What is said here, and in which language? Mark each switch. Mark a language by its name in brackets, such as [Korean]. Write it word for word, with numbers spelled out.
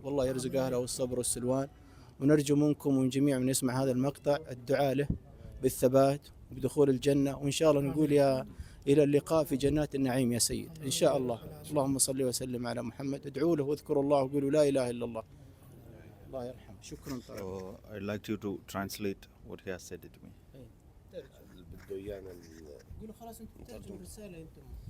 [Arabic] والله يرزق أهله والصبر والسلوان، ونرجو منكم ومن جميع من يسمع هذا المقطع الدعاء له بالثبات وبدخول الجنة، وإن شاء الله نقول يا إلى اللقاء في جنات النعيم يا سيد إن شاء الله. اللهم صل وسلم على محمد. ادعوا له واذكروا الله وقولوا لا إله إلا الله. الله يرحمه. شكرا طيب. [English] So I'd like you to translate what he has said to me. [Arabic] بده إيانا قولوا خلاص أنت ترجم الرسالة أنتم.